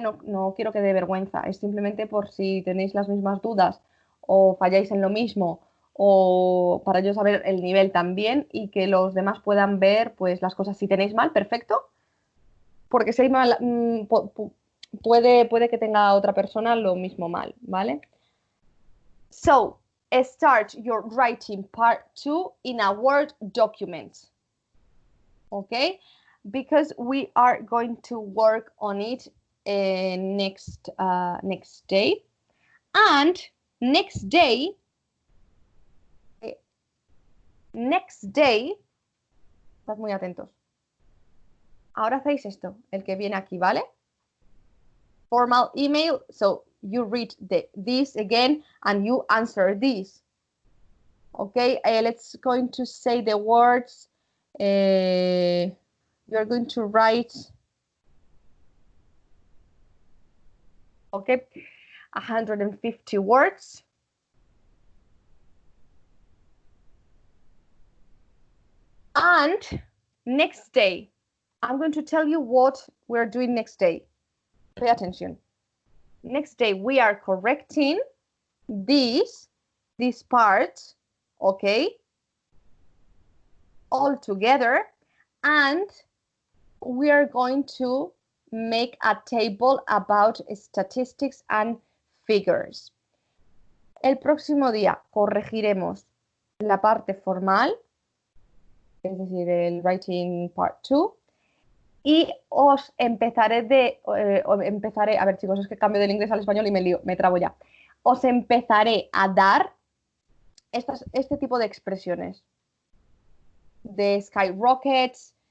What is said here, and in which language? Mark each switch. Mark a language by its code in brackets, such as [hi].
[es] No quiero que dé vergüenza, es simplemente por si tenéis las mismas dudas o falláis en lo mismo o para yo saber el nivel también y que los demás puedan ver pues las cosas. Si tenéis mal, perfecto, porque si hay mal, puede que tenga otra persona lo mismo mal, ¿vale? [en] So, start your writing part 2 in a Word document, okay? Because we are going to work on it next day. And next day, [es] estad muy atentos. Ahora hacéis esto, el que viene aquí, ¿vale? [en] Formal email, so you read this again and you answer this. Okay, let's going to say the words. You're going to write, okay, 150 words. And next day, I'm going to tell you what we're doing next day. Pay attention. Next day, we are correcting this part, okay, all together, and we are going to make a table about statistics and figures. [es] El próximo día corregiremos la parte formal, es decir, el writing part 2, y os empezaré a ver, chicos, es que cambio del inglés al español y me lío, me trabo ya. Os empezaré a dar este tipo de expresiones de skyrockets.